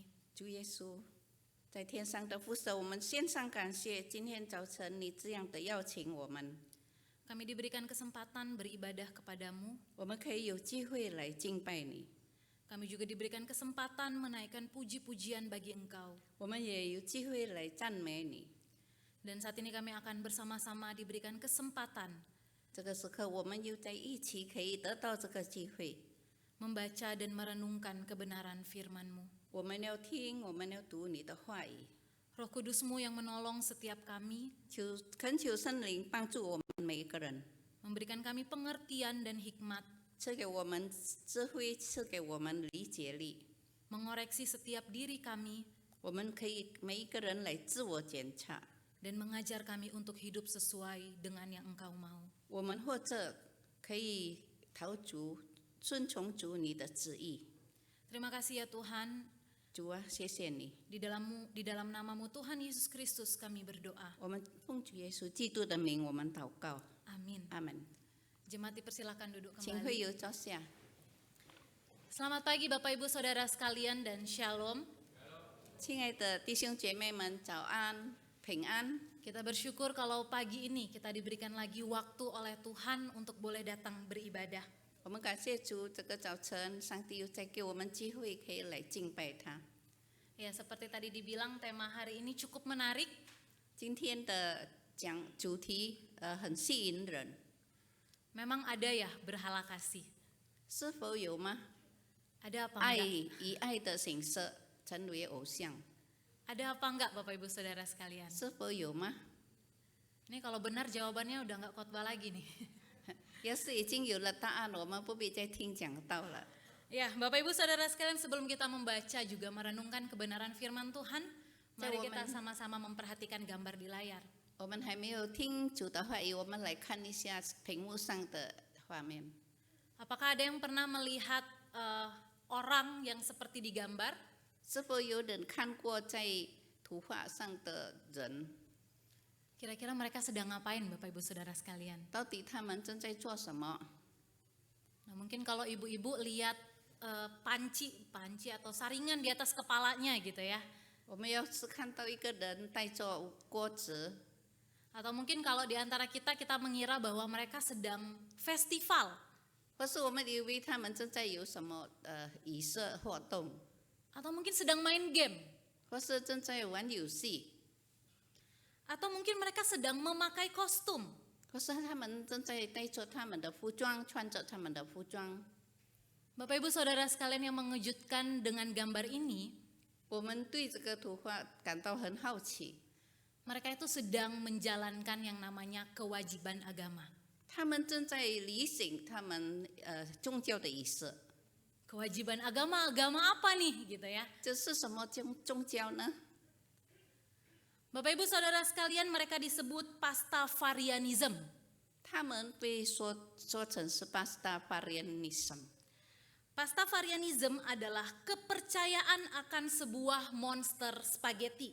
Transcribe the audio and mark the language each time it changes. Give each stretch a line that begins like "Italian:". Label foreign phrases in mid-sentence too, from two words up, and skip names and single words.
Chinese: 主耶稣，在天上的父神，我们献上感谢。今天早晨你这样的邀请我们，
Indonesian: Kami diberikan kesempatan beribadah kepadamu.
Chinese: 我们可以有机会来敬拜你，
Indonesian: Kami juga diberikan kesempatan menaikkan puji-pujian bagi Engkau.
Chinese: 我们也有机会来赞美你。
Indonesian: Dan saat ini kami akan bersama-sama diberikan kesempatan
Chinese: 这个时刻，我们又在一起可以得到这个机会。
Indonesian: membaca dan merenungkan kebenaran firman-Mu.
Chinese: 我们要听，我们要读你的话语。
Indonesian: Roh Kudus-Mu yang menolong setiap kami,
Chinese: 恳求圣灵帮助我们每一个人，
Indonesian: memberikan kami pengertian dan hikmat,
Chinese: 赐给我们智慧，赐给我们理解力。
Indonesian: mengoreksi setiap diri kami,
Chinese: 我们可以每一个人来自我检查，
Indonesian: dan mengajar kami untuk hidup sesuai dengan yang Engkau mau.
Chinese: 我们或者可以讨主顺从主你的旨意。
Indonesian: Terima kasih ya Tuhan,
Chinese: 主啊，谢谢你，
Indonesian: di dalam nama-Mu Tuhan Yesus Kristus kami berdoa.
Chinese: 我们奉主耶稣基督的名，我们祷告，
Indonesian: Amin.
Chinese: 阿门。
Indonesian: Jemaat dipersilakan duduk
Chinese: 请会
Indonesian: kembali.
Chinese: 友坐下。
Indonesian: Selamat pagi Bapak Ibu Saudara sekalian dan Shalom.
Chinese: 亲爱的弟兄姐妹们，早安，平安。
Indonesian: Kita bersyukur kalau pagi ini kita diberikan lagi waktu oleh Tuhan untuk boleh datang beribadah.
Chinese: 我们感谢主，这个早晨上帝又再给我们机会，可以来敬拜他。
Indonesian: Ya, seperti tadi dibilang tema hari ini cukup menarik.
Chinese: 今天的主题很吸引人，
Indonesian: Memang ada ya berhala kasih.
Chinese: 是否有吗？
Indonesian: Ada apa
Chinese: 爱
Indonesian: enggak?
Chinese: 以爱的形式成为偶像，
Indonesian: Ada apa enggak Bapak Ibu Saudara sekalian?
Chinese: 是否有吗？
Indonesian: Ini kalau benar jawabannya udah enggak khotbah lagi nih.
Chinese: 要是已经有了答案，我们不必再听讲道了。
Indonesian: Ya, Bapak Ibu Saudara sekalian, sebelum kita membaca juga merenungkan kebenaran firman Tuhan, mari kita sama-sama memperhatikan gambar di layar.
Chinese: 我们还没有听主的话语，我们来看一下屏幕上的画面。
Indonesian: Apakah ada yang pernah melihat orang yang seperti di gambar?
Chinese: 是否有人看过在图画上的人？
Indonesian: Kira-kira mereka sedang ngapain Bapak Ibu Saudara sekalian?
Chinese: 到底他们正在做什么？
Indonesian: Nah, mungkin kalau ibu-ibu lihat panci atau saringan di atas kepalanya gitu ya.
Chinese: 我们要是看到一个人带着锅子，
Indonesian: Atau mungkin kalau di antara kita mengira bahwa mereka sedang festival.
Chinese: 或是我们以为他们正在有什么仪式活动，
Indonesian: Atau mungkin sedang main game.
Chinese: 或是正在玩游戏，
Indonesian: Atau mungkin mereka sedang memakai kostum.
Chinese: 或是他们正在带着他们的服装，穿着他们的服装。
Indonesian: Bapak Ibu Saudara sekalian yang mengejutkan dengan gambar ini,
Chinese: 我们对这个图画感到很好奇，
Indonesian: mereka itu sedang menjalankan yang namanya kewajiban agama.
Chinese: 他们正在履行他们宗教的仪式。
Indonesian: Kewajiban agama apa nih gitu ya.
Chinese: 这是什么宗教呢？
Indonesian: Bapak Ibu Saudara sekalian, mereka disebut Pastafarianism.
Chinese: 他们被说成是巴斯达法利尼什。
Indonesian: Pastafarianism adalah kepercayaan akan sebuah monster spaghetti.